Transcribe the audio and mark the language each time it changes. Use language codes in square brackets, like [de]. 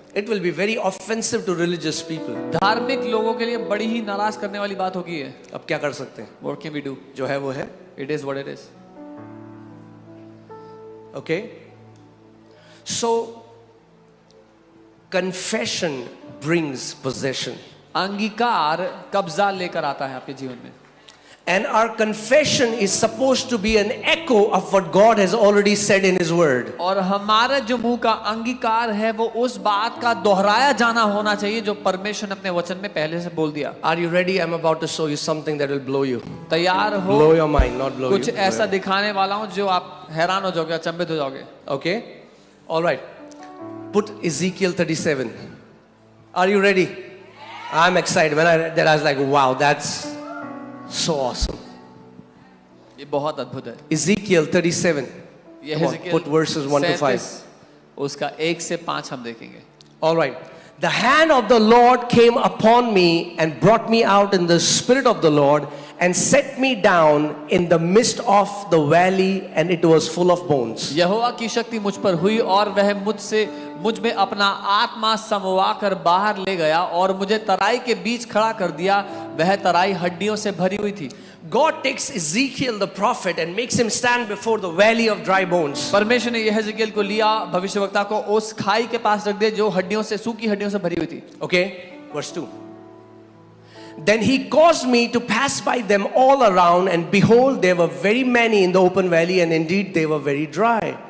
[en] It will be very offensive to religious people. [hi] धार्मिक लोगों के लिए बड़ी ही नाराज करने वाली बात होगी है। अब क्या कर सकते हैं? [en] What can we do? [hi] जो है वो है. [en] It is what it is. Okay? So, confession brings possession. [hi] अंगीकार कब्जा लेकर आता है आपके जीवन में। [en] And our confession is supposed to be an echo of what God has already said in His Word. [hi] और हमारे जो मुंह का अंगीकार है वो उस बात का दोहराया जाना होना चाहिए जो परमेश्वर ने अपने वचन में पहले से बोल दिया। [en] Are you ready? I'm about to show you something that will blow you. [hi] तैयार हो? [en] Blow your mind, not blow [hi] कुछ [en] you. [hi] ऐसा दिखाने वाला हूं जो आप हैरान हो जाओगे, अचंभित हो जाओगे। [en] Okay? All right. Put Ezekiel 37. Are you ready? I'm excited. When I read that, I was like, wow, that's so awesome. [hi] ये बहुत अद्भुत है। [en] Ezekiel 37. [hi] ये [en] Come on, Ezekiel put verses 1 to 5. [hi] उसका 1 से 5 हम देखेंगे। [en] All right. The hand of the Lord came upon me and brought me out in the spirit of the Lord and set me down in the midst of the valley, and it was full of bones. [hi] यहोवा की शक्ति मुझ पर हुई और वह मुझ में अपना आत्मा समवा कर बाहर ले गया और मुझे तराई के बीच खड़ा कर दिया। वह तराई हड्डियों से भरी हुई थी। [en] God takes Ezekiel the prophet and makes him stand before the valley of dry bones. [hi] परमेश्वर ने यहेजकेल को लिया, भविष्यवक्ता को उस खाई के पास रख दिया जो हड्डियों से, सूखी हड्डियों से भरी हुई थी। [en] Okay, verse 2. Then he caused me to pass by them all around, and behold, there were very many in the open valley, and indeed they were very dry.